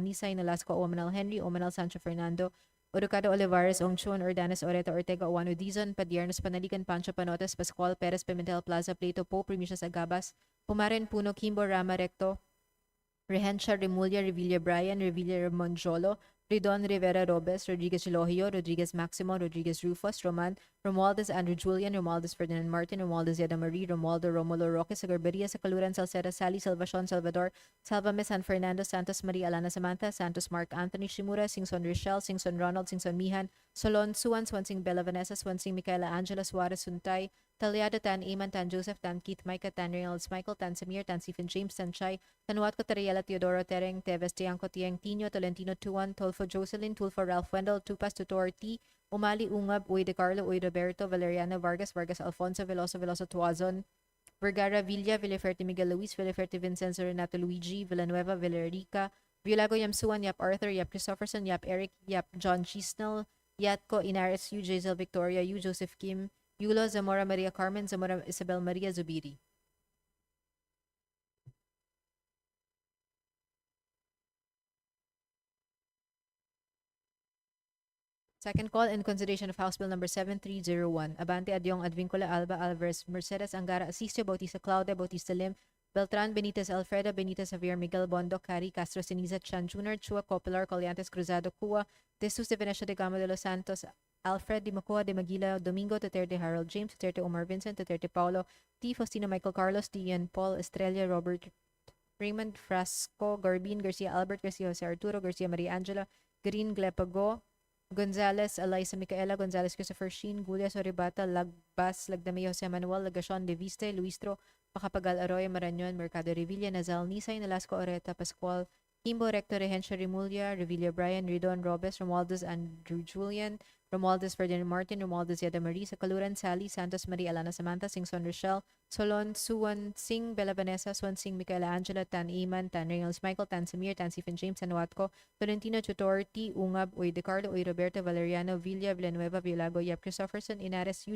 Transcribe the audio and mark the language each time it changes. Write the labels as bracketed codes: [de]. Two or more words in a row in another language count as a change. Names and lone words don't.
[en] Nisay, Nolasco, Omanal Henry, Omanal Sancho Fernando, Oducado Olivares, Ongchon, Ordanes, Oreta, Ortega, Oano Dizon, Padiernos, Panaligan, Pancho Panotes, Pascual, Perez, Pimentel, Plaza, Plato, Pope, Primicias Agabas, Pumaren, Puno, Kimbo, Rama, Recto, Rehencia, Remulla, Revilla, Brian, Revilla, Ramonjolo, Ridon, Rivera, Robes, Rodriguez Elohio, Rodriguez Maximo, Rodriguez Rufus, Roman, Romualdez, Andrew Julian, Romualdez Ferdinand Martin, Romualdez Yada Marie, Romualdo Romulo Roque, Sagarberia, Sacaluran, Salceda, Sally, Salvacion, Salvador, Salvame, San Fernando, Santos Maria, Alana Samantha, Santos Mark Anthony, Shimura, Singson Rochelle, Singson Ronald, Singson Mihan, Solon, Suan, Swansing Bella Vanessa, Swansing Micaela Angela, Suarez Suntay, Talyado, Tan Eman, Tan Joseph, Tan Keith, Micah, Tan Reynolds, Michael, Tan Samir, Tan Stephen James, Tan Chai, Tan Watco, Tariela, Teodoro, Tereng, Teves, Tiangco, Tiang, Tino, Tolentino, Tuan, Tolfo, Jocelyn, Tulfo, Ralph Wendell, Tupas, Tutor, T, Umali, Ungab, Uy de Carlo, Uy Roberto, Valeriano, Vargas, Vargas, Alfonso, Veloso, Veloso, Tuazon, Vergara Villa, Villaferte Miguel Luis, Villaferte Vincenzo Renato Luigi, Villanueva, Villarica, Villago Yamsuan, Yap Arthur, Yap Christopherson, Yap Eric, Yap John Chisnell, Yatco Inares, U. Jazel Victoria, U. Joseph Kim, Yulo Zamora Maria Carmen, Zamora Isabel Maria Zubiri. Second call in consideration of House Bill number 7301. Abante Adyong Advincula Alba Alvarez Mercedes Angara Asisio Bautista Claudia Bautista Lim Beltran Benitez Alfredo Benitez Javier Miguel Bondo Cari Castro Siniza Chan Jr. Chua Copilar Colliantes Cruzado Cua De Sus de Venecia de Gama de los Santos Alfred Di Macua de Maguila Domingo Duterte Harold James Duterte Omar Vincent Duterte Paulo T. Faustino Michael Carlos D. Ian Paul Estrella Robert Raymond Frasco Garbin Garcia Albert Garcia Jose Arturo Garcia Maria Angela Green Glepago Gonzales, Eliza Micaela, Gonzales Christopher Sheen, Gulia Soribata, Lagbas, Lagdamay Jose Manuel, Lagacion de Viste, Luistro, Pacapagal Arroyo, Marañon, Mercado Revilla, Nazal, Nisay, Nolasco Oreta, Pascual, Kimbo, Rector, Regencio Remulla, Revilla Brian, Ridon, Robes, Romualdez, Andrew Julian, Romualdez, Ferdinand Martin, Romualdez, Yada Marie, Sakaluran, Sally, Santos, Maria Alana Samantha, Singson Rochelle, Solon, Suwan, Sing, Bella Vanessa, Swan Sing, Micaela Angela, Tan Iman, Tan Reynolds Michael, Tan Samir, Tan Stephen James, Tan Watco, Tolentino Tutor, T. Ungab, Uy De Carlo, Uy Roberto, Valeriano, Villa, Villanueva, Villago, Yap Christopherson, Inares, U.